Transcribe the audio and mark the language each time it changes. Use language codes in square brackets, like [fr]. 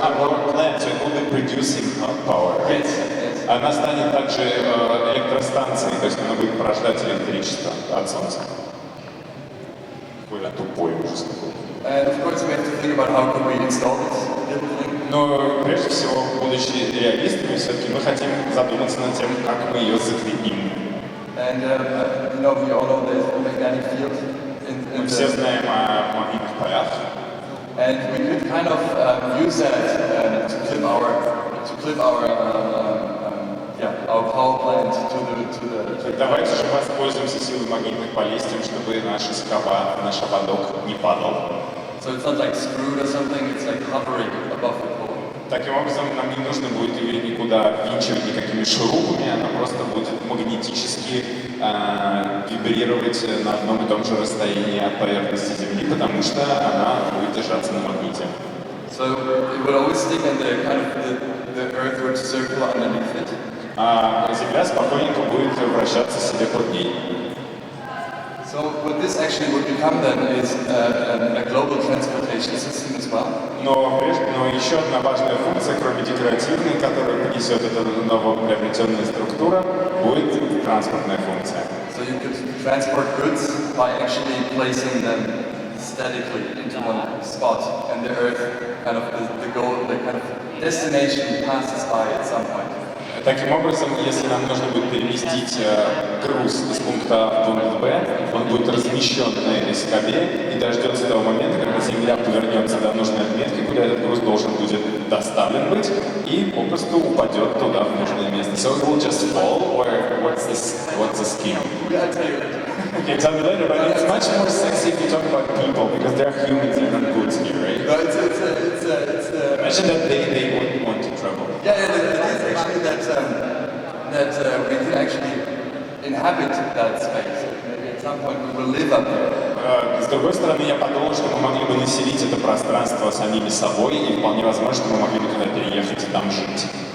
[en] Power plant, so it will be producing power. Right? Yes. [ru] Она станет также электростанцией, то есть она будет порождать электричество от солнца. Какой тупой ужас какой. [en] And of course, we have to think about how can we install this little thing. [ru] Но прежде всего, будучи реалистами, все-таки мы хотим задуматься над тем, как мы ее закрепим. [en] And we all know there's a magnetic field [ru] Мы все знаем о магнитных полях. [en] And we could kind of use that to clip our power plant to the. [ru] Давайте же воспользуемся силой магнитных полей с тем, чтобы наша скоба, наш ободок не падал. [en] So it's not like screwed or something, it's like hovering above the pole. [ru] Таким образом, нам не нужно будет ее никуда винчивать никакими шурупами, она просто будет магнетически вибрировать на одном и том же расстоянии от поверхности Земли, потому что она будет держаться на магните. [en] So it would always stick and the Earth would circle underneath it. [ru] А Земля спокойненько будет вращаться себе под ней. [en] So what this actually would become then is a global transportation system as well. [ru] Но еще одна важная функция, кроме декоративной, которую принесет эта новоприобретенная структура, будет транспортная функция. [en] So you could transport goods by actually placing them statically into one spot, and the Earth kind of the goal, the kind of destination passes by at some point. [ru] Таким образом, если нам нужно будет переместить груз из пункта А в пункт Б, он будет размещен на этой скобе и дождется того момента, когда Земля повернется до нужной отметки, куда этот груз должен будет доставлен быть, и попросту упадет туда, в нужное место. [en] So it will just fall, or what's the scheme? I'll tell you later. Okay, tell me later, but it's much more sexy if you talk about people they're humans, they're not goods here, right? No, it's Imagine that they wouldn't want to travel. yeah, it is actually that we can actually inhabit that space. Maybe at some point we will live up there. [ru] С другой стороны, я подумал, что мы могли бы населить это пространство самими собой, и вполне возможно, что мы могли бы туда переехать и там жить.